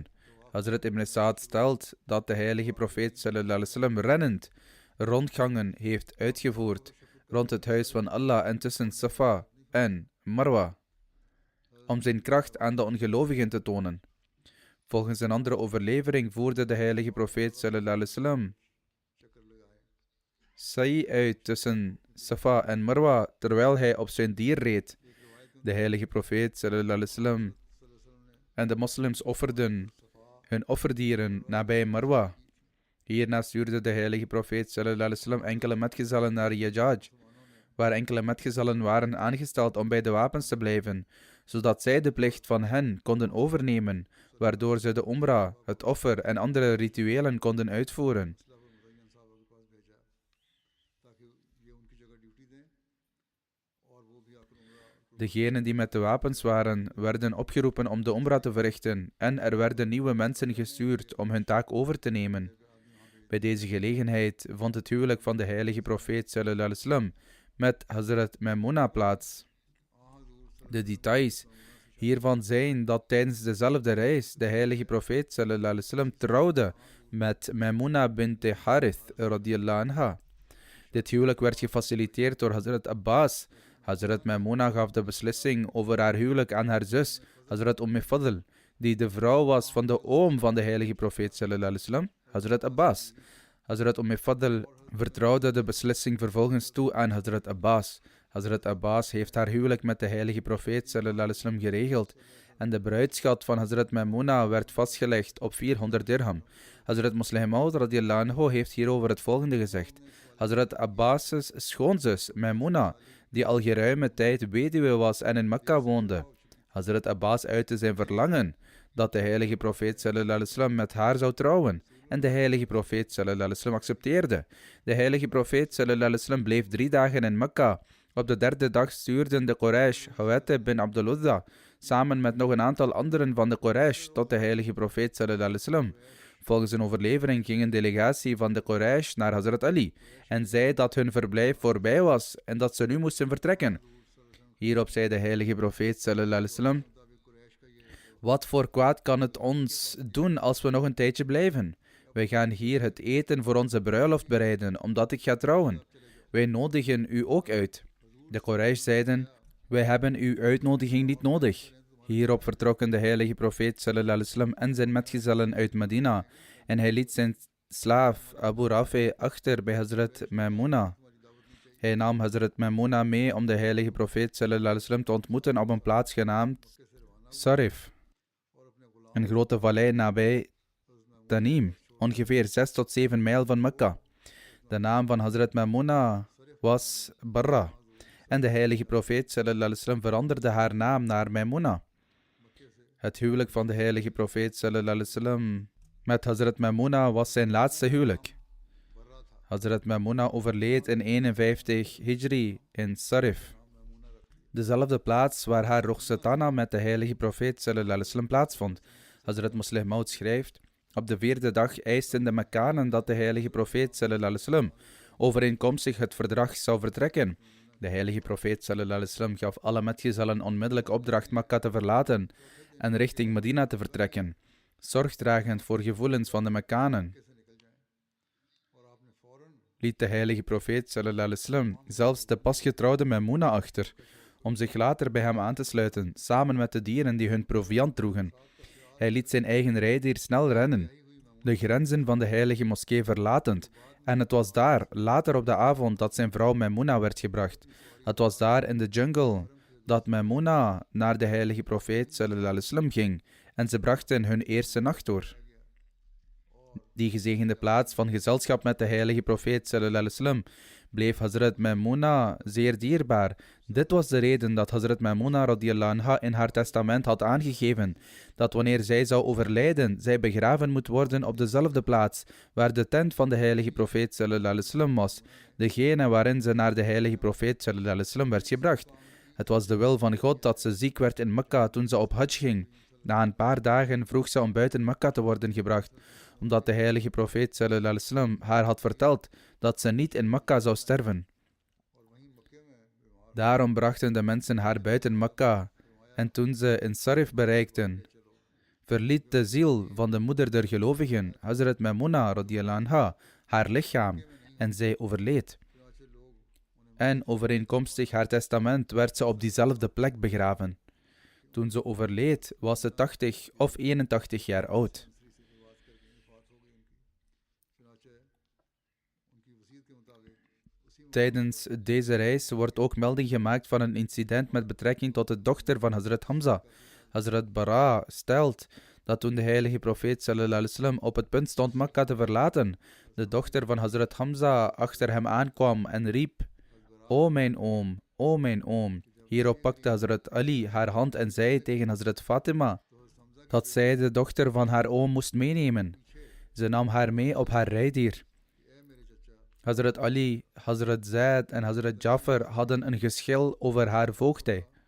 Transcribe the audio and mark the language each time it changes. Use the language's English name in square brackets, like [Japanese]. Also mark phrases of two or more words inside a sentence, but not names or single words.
[Dutch] Hazrat Ibn Sa'd stelt dat de heilige profeet [Arabic] صلى الله عليه وسلم [Dutch] rennend rondgangen heeft uitgevoerd rond het huis van Allah en tussen Safa en Marwa, om zijn kracht aan de ongelovigen te tonen. Volgens een andere overlevering voerde de heilige profeet [Arabic] صلى الله عليه وسلم [Dutch] sa'i uit tussen Safa en Marwa terwijl hij op zijn dier reed. De heilige profeet [Arabic] صلى الله عليه وسلم [Dutch] en de moslims offerden hun offerdieren nabij Marwa. Hierna stuurde de heilige profeet [Arabic] صلى الله عليه وسلم [Dutch] enkele metgezellen naar Yajaj, waar enkele metgezellen waren aangesteld om bij de wapens te blijven, zodat zij de plicht van hen konden overnemen, waardoor ze de Umrah, het offer en andere rituelen konden uitvoeren. Degenen die met de wapens waren, werden opgeroepen om de Umrah te verrichten en er werden nieuwe mensen gestuurd om hun taak over te nemen. Bij deze gelegenheid vond het huwelijk van de heilige profeet [Arabic] صلى الله عليه وسلم [Dutch] met Hazrat Maimuna plaats. De details hiervan zijn dat tijdens dezelfde reis de heilige profeet [Arabic] صلى الله عليه وسلم [Dutch] trouwde met Maimuna bint Harith [Arabic] رضي الله عنها. [Dutch] Dit huwelijk werd gefaciliteerd door Hazrat Abbas. Hazrat Maimuna gaf de beslissing over haar huwelijk aan haar zus, Hazrat Fadl, die de vrouw was van de oom van de heilige profeet [Arabic] صلى الله عليه وسلم, [Dutch] Hazrat Abbas. Hazrat Fadl vertrouwde de beslissing vervolgens toe aan Hazrat Abbas. Hazrat Abbas heeft haar huwelijk met de heilige profeet [Arabic] صلى الله عليه وسلم [Dutch] geregeld en de bruidschat van Hazrat Maimuna werd vastgelegd op 400 dirham. Hazrat Musleh Maud [Arabic] رضي الله عنه [Dutch] heeft hierover het volgende gezegd: Hazrat Abbas' schoonzus Maimuna, die al geruime tijd weduwe was en in Mekka woonde. Hazrat Abbas uitte zijn verlangen dat de heilige profeet [Arabic] صلى الله عليه وسلم [Dutch] met haar zou trouwen. En de heilige profeet [Arabic] صلى الله عليه وسلم [Dutch] accepteerde. De heilige profeet [Arabic] صلى الله عليه وسلم [Dutch] bleef 3 dagen in Mekka. Op de 3e dag stuurden de Quraysh Hawatib bin Abdul Uzza samen met nog een aantal anderen van de Quraysh tot de heilige profeet [Arabic] صلى الله عليه وسلم. [Dutch] Volgens een overlevering ging een delegatie van de Quraysh naar Hazrat Ali en zei dat hun verblijf voorbij was en dat ze nu moesten vertrekken. Hierop zei de heilige profeet [Arabic] صلى الله عليه وسلم: [Dutch] wat voor kwaad kan het ons doen als we nog een tijdje blijven? Wij gaan hier het eten voor onze bruiloft bereiden, omdat ik ga trouwen. Wij nodigen u ook uit. De Quraysh zeiden: wij hebben uw uitnodiging niet nodig. Hierop vertrokken de heilige profeet [Arabic] صلى الله عليه وسلم [Dutch] en zijn metgezellen uit Medina en hij liet zijn slaaf Abu Rafi achter bij Hazrat Maimuna. Hij nam Hazrat Maimuna mee om de heilige profeet [Arabic] صلى الله عليه وسلم [Dutch] te ontmoeten op een plaats genaamd Sarif, een grote vallei nabij Tanim, ongeveer 6 tot 7 mijl van Mekka. De naam van Hazrat Maimuna was Barra en de heilige profeet [Arabic] صلى الله عليه وسلم [Dutch] veranderde haar naam naar Maimuna. Het huwelijk van de heilige profeet [Arabic] صلى الله عليه وسلم [Dutch] met Hazrat Maimuna was zijn laatste huwelijk. Hazrat Maimuna overleed in 51 Hijri in Sarif, dezelfde plaats waar haar Rukhsatana met de heilige profeet [Arabic] صلى الله عليه وسلم [Dutch] plaatsvond. Hazrat Musleh Maud schrijft: op de 4e dag eisten de Mekkanen dat de heilige profeet [Arabic] صلى الله عليه وسلم [Dutch] overeenkomstig het verdrag zou vertrekken. De heilige profeet [Arabic] صلى الله عليه وسلم [Dutch] gaf alle metgezellen onmiddellijk opdracht Mekka te verlaten en richting Medina te vertrekken, zorgdragend voor gevoelens van de Mekkanen. Liet de heilige profeet [Arabic] صلى الله عليه وسلم [Dutch] zelfs de pasgetrouwde Maimuna achter, om zich later bij hem aan te sluiten, samen met de dieren die hun proviand droegen. Hij liet zijn eigen rijdier snel rennen, de grenzen van de heilige moskee verlatend, en het was daar, later op de avond, dat zijn vrouw Maimuna werd gebracht. Het was daar in de jungle dat Maimuna naar de heilige profeet [Arabic] صلى الله عليه وسلم [Dutch] ging, en ze brachten hun eerste nacht door. Die gezegende plaats van gezelschap met de heilige profeet [Arabic] صلى الله عليه وسلم [Dutch] bleef Hazrat Maimuna zeer dierbaar. Dit was de reden dat Hazrat Maimuna [Arabic] رضي الله عنها [Dutch] in haar testament had aangegeven dat wanneer zij zou overlijden, zij begraven moet worden op dezelfde plaats waar de tent van de heilige profeet [Arabic] صلى الله عليه وسلم [Dutch] was, degene waarin ze naar de heilige profeet [Arabic] صلى الله عليه وسلم [Dutch] werd gebracht. Het was de wil van God dat ze ziek werd in Mekka toen ze op Hajj ging. Na een paar dagen vroeg ze om buiten Mekka te worden gebracht, omdat de heilige profeet [Arabic] صلى الله عليه وسلم [Dutch] haar had verteld dat ze niet in Mekka zou sterven. Daarom brachten de mensen haar buiten Mekka, en toen ze in Sarif bereikten, verliet de ziel van de moeder der gelovigen, Hazrat Maimuna [Arabic] رضي الله عنها, [Dutch] haar lichaam en zij overleed. En overeenkomstig haar testament werd ze op diezelfde plek begraven. Toen ze overleed, was ze 80 of 81 jaar oud. Tijdens deze reis wordt ook melding gemaakt van een incident met betrekking tot de dochter van Hazrat Hamza. Hazrat Bara stelt dat toen de heilige profeet [Arabic] صلى الله عليه وسلم [Dutch] op het punt stond Mekka te verlaten, de dochter van Hazrat Hamza achter hem aankwam en riep: O mijn oom, o mijn oom. Hierop pakte Hazrat Ali haar hand en zei tegen Hazrat Fatima dat zij de dochter van haar oom moest meenemen. Ze nam haar mee op haar rijdier. Hazrat Ali, Hazrat Zaid en Hazrat Jafar hadden een geschil over haar voogdij.